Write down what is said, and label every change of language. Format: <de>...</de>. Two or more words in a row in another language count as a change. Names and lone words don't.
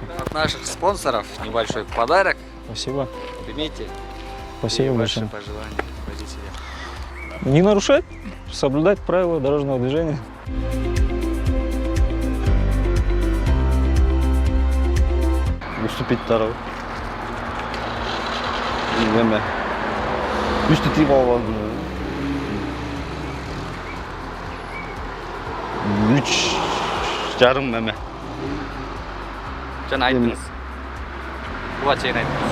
<ru>От наших спонсоров небольшой подарок. Спасибо. Примите. Спасибо Ваши большое. пожелания водителя. Не нарушать, соблюдать правила дорожного движения. Уступить дорогу.</ru> <ky>Неме. Үстү тийип алган. 3,5 эме. Жаңа айттыңыз. Буга чейин айттыңыз.</ky>